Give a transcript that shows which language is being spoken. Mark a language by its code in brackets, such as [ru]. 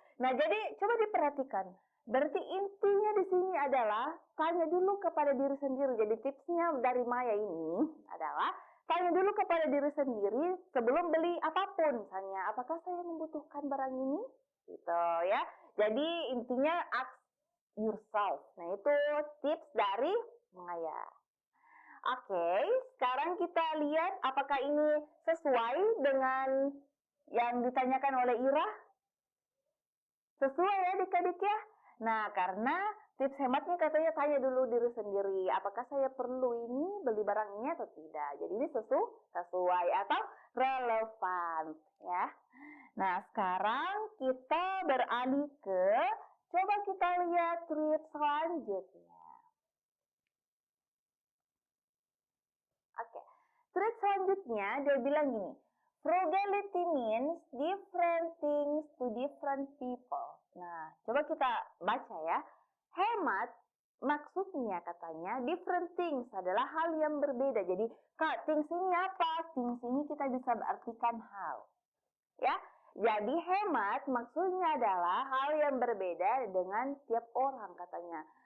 [id] Nah, jadi coba diperhatikan. Berarti intinya di sini adalah tanya dulu kepada diri sendiri. Jadi tipsnya dari Maya ini adalah tanya dulu kepada diri sendiri sebelum beli apapun. Misalnya, apakah saya membutuhkan barang ini? Gitu ya. Jadi intinya [en] ask yourself. [id] Nah, itu tips dari Maya. Oke, sekarang kita lihat apakah ini sesuai dengan yang ditanyakan oleh Ira? Sesuai ya adik-adik ya? Nah, karena tips hematnya katanya tanya dulu diri sendiri, apakah saya perlu ini, beli barang ini atau tidak. Jadi ini sesuai atau relevan ya. Nah, sekarang kita beralih ke, coba kita lihat tweet selanjutnya. Oke, tweet selanjutnya dia bilang gini, [en] Frugality means different things to different people. [id] Nah, coba kita baca ya. Hemat maksudnya katanya [en] different things [id] adalah hal yang berbeda. Jadi, Kak, things ini apa? Things ini kita bisa artikan hal. Ya, jadi hemat maksudnya adalah hal yang berbeda dengan tiap orang katanya.